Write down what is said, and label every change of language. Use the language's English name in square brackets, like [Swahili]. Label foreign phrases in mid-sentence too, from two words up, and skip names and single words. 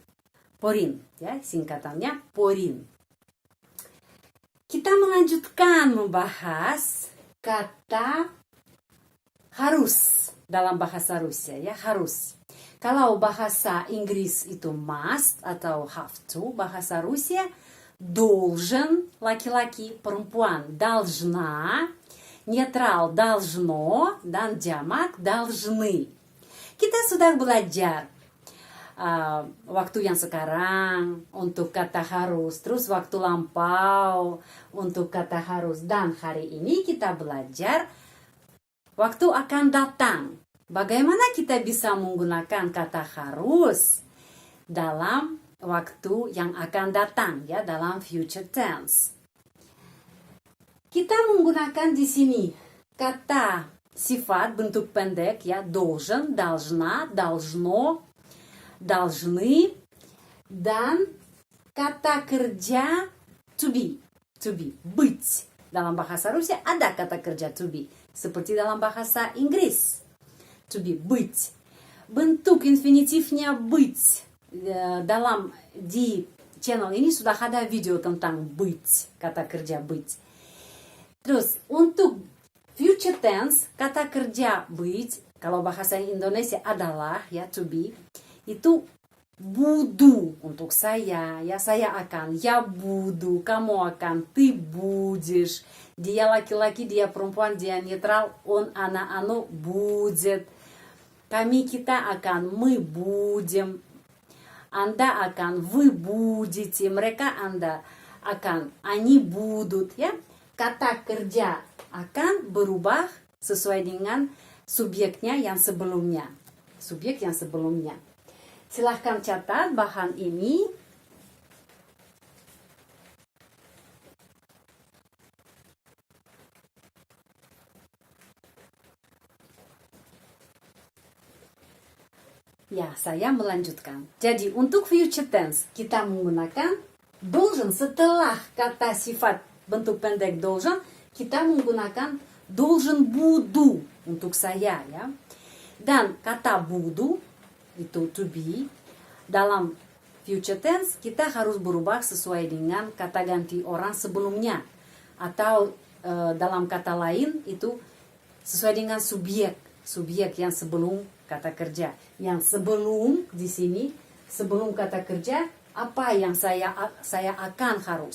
[Indonesian] PORIN, ya, singkatannya PORIN. Kita melanjutkan membahas kata harus dalam bahasa Rusia, ya, harus. Kalau bahasa Inggris itu must atau [English] have to, [Indonesian] bahasa Rusia должен laki-laki, perempuan должна, netral должно, dan jamak должны. Kita sudah belajar waktu yang sekarang untuk kata harus, terus waktu lampau untuk kata harus, dan hari ini kita belajar waktu akan datang. Bagaimana kita bisa menggunakan kata harus dalam waktu yang akan datang, ya, dalam [English] future tense. [Indonesian] Kita menggunakan di sini kata sifat bentuk pendek, ya, [Russian] должен, должна, должно, должны, [Indonesian] dan kata kerja [English] to be, [Russian] быть. [Indonesian] Dalam bahasa Rusia ada kata kerja [English] to be, [Indonesian] seperti dalam bahasa Inggris. [English] To be, [Russian] быть. [Indonesian] Bentuk infinitifnya быть. Dalam di channel ini sudah ada video tentang быть, kata kerja быть. Terus untuk [English] future tense, [Indonesian] kata kerja быть, kalau bahasa Indonesia adalah, ya, [English] to be, [Indonesian] itu буду untuk saya, ya, saya akan, [Russian] я буду, [Indonesian] kamu akan, [Russian] ты будешь, [Indonesian] dia laki-laki, dia perempuan, dia netral, [Russian] он, она, оно будет, [Indonesian] kami, kita akan, [Russian] мы будем, [Indonesian] anda akan, [Russian] вы будете, [Indonesian] mereka, anda akan, [Russian] они будут, [Indonesian] ya. Kata kerja akan berubah sesuai dengan subjeknya yang sebelumnya, subjek yang sebelumnya. Silahkan catat bahan ini. Ya, saya melanjutkan. Jadi, untuk [English] future tense, [Indonesian] kita menggunakan должен. Setelah kata sifat bentuk pendek должен, kita menggunakan [Russian] должен буду [Indonesian] untuk saya, ya. Dan kata буду itu [English] to be, [Indonesian] dalam [English] future tense [Indonesian] kita harus berubah sesuai dengan kata ganti orang sebelumnya, atau dalam kata lain itu sesuai dengan subjek yang sebelum kata kerja. Yang sebelum di sini, sebelum kata kerja, apa yang saya akan harus.